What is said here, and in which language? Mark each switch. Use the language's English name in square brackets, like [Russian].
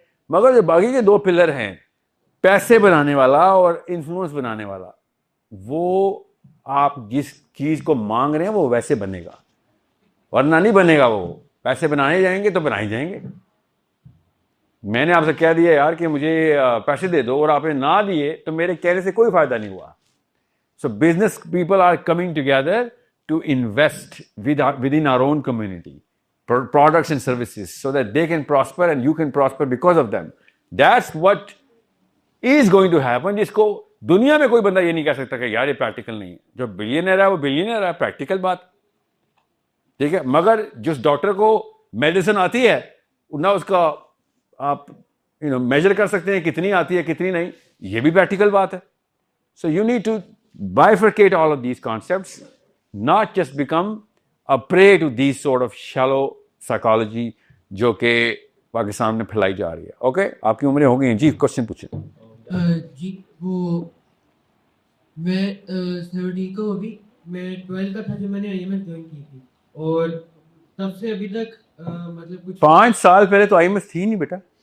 [Urdu] مگر جو باقی کے 2 پلر ہیں, پیسے بنانے والا اور انفلوئنس بنانے والا, وہ آپ جس چیز کو مانگ رہے ہیں وہ ویسے بنے گا, ورنہ نہیں بنے گا. وہ پیسے بنانے جائیں گے تو بنائے جائیں گے. میں نے آپ سے کہہ دیا یار کہ مجھے پیسے دے دو, اور آپ نے نہ دیے تو میرے کہنے سے کوئی فائدہ نہیں ہوا. [English] So business people are coming together to invest with in our own community products and services so that they can prosper and you can prosper because of them. That's what is going to happen. [Urdu] جس کو دنیا میں کوئی بندہ یہ نہیں کہہ سکتا کہ یار یہ پریکٹیکل نہیں ہے. جو بلینئر ہے وہ بلینئر ہے, پریکٹیکل بات, ٹھیک ہے. مگر جس ڈاکٹر کو میڈیسن آتی ہے نہ اس کا آپ میجر کر سکتے ہیں کتنی آتی ہے کتنی نہیں, یہ بھی پریکٹیکل بات ہے. [English] So you need to bifurcate all of these concepts, not just become a prey to these sort of shallow psychology جو کہ پاکستان میں پھیلائی جا رہی ہے. اوکے, آپ کی عمریں ہو گئی ہیں. جی کوشچن پوچھیں. [Urdu] جی وہ میں 17 کو ابھی میں 12 کا تھا جب میں نے آئی ایم ایس جوائن کی تھی اور تب سے ابھی تک مطلب کچھ 5 سال پہلے تو IMS تھی نہیں بیٹا,